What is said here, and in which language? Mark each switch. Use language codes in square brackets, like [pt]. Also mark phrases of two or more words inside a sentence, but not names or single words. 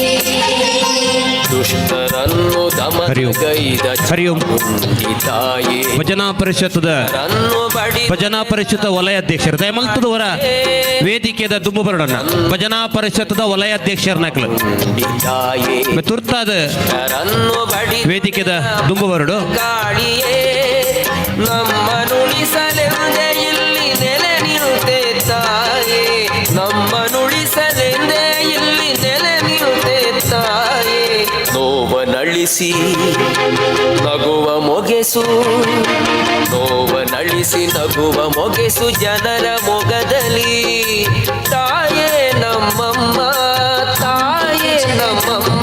[kn] ದುಷ್ಟರನ್ನು ದಮನಗೈದ ತಾಯಿ [tcy] ಭಜನಾ ಪರಿಷತ್ತದ ಭಜನಾ ಪರಿಷತ್ ವಲಯಾಧ್ಯಕ್ಷರು ದಯಮಲ್ತದವರ ವೇದಿಕೆದ ದುಂಬು ಬರಡನ್ನ ಭಜನಾ ಪರಿಷತ್ತದ ವಲಯಾಧ್ಯಕ್ಷರ ನಾಕಲು [kn] ತಾಯಿ [tcy] ತುರ್ತಾದ ವೇದಿಕೆದ ದುಂಬು ಬರಡು [kn] ಗಾಳಿಯೇ ನಮ್ಮನುಳಿಸಲೆಂದೆ ಇಲ್ಲಿ ನೆಲೆ ನಿರುತೆ ತಾಯೇ ನಮ್ಮನುಳಿಸಲೆಂದೆ ಇಲ್ಲಿ ನೆಲೆ ನಿರುತೆ ತಾಯೇ ನೋವನಳಿಸಿ ನಗುವ ಮೊಗೆಸು ನೋವನಳಿಸಿ ನಗುವ ಮೊಗೆಸು ಜನರ ಮೊಗದಲ್ಲಿ ತಾಯೇ ನಮ್ಮಮ್ಮ ತಾಯೇ ನಮ್ಮಮ್ಮ